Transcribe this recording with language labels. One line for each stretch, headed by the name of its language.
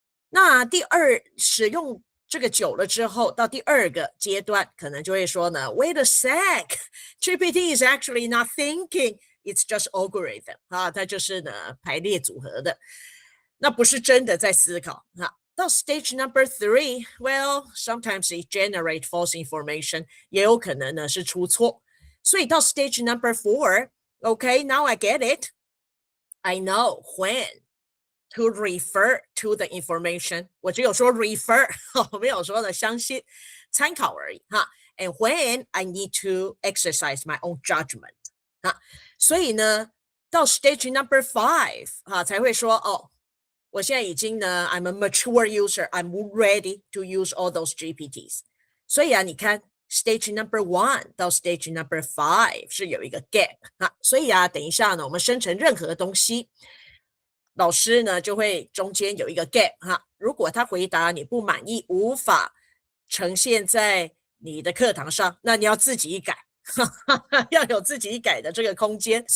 Chinese: 那第二，使用这个久了之后，到第二个阶段，可能就会说呢 ，
English: Wait a sec, GPT is actually not thinking, it's just algorithm
Chinese: 它就是呢排列组合的，那不是真的在思考到
English: stage number 3, well, sometimes it generate false information，
Chinese: 也有可能呢是出错。所以到
English: stage number 4, okay, now I get it. I know when to refer to the information.
Chinese: 我只有说 refer 我没有说的相信参考而已
English: And when I need to exercise my own judgment
Chinese: 所以呢到 stage number 5才会说我现在已经呢
English: I'm a mature user, I'm ready to use all those GPTs。
Chinese: 所以你看 stage number 1到 stage number 5是有一个 gap 所以等一下呢我们生成任何东西，老师呢就会中间有一个 gap 如果他回答你不满意，无法呈现在你的课堂上，那你要自己改要有自己改的这个空间。